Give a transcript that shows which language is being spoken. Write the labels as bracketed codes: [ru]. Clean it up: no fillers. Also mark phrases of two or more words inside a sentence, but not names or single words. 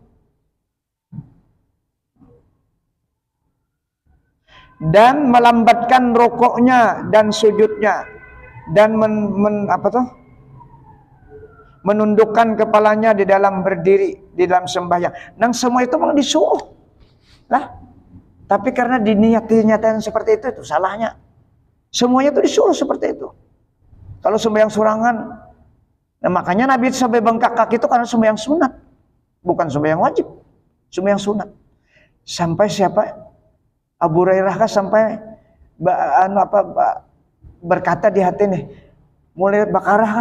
[id] Dan melambatkan rukuknya dan sujudnya dan menundukkan kepalanya di dalam berdiri di dalam sembahyang. [bjn] Nang semua itu memang disuruh lah, tapi karena diniat-niatan seperti itu salahnya. [id] Semuanya itu disuruh seperti itu. [bjn] Kalau sembahyang surangan, nah makanya Nabi sampai bengkak kaki itu karena sembahyang sunat, bukan sembahyang wajib, sembahyang sunat. [id] Sampai siapa? Abu Hurairah kah sampai berkata di hati nih, mulai Bakarah kah?